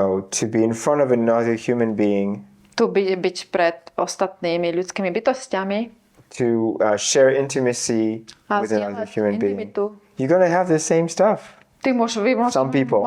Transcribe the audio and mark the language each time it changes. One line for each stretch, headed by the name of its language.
English: to be in front of another human being,
Slovak: tu byť pred ostatnými ľudskými bytostiami
English: to share intimacy
Slovak: a
English: with another
Slovak: zdieľať
English: human being.
Slovak: intimitu.
English: You're gonna have the same stuff. Some people.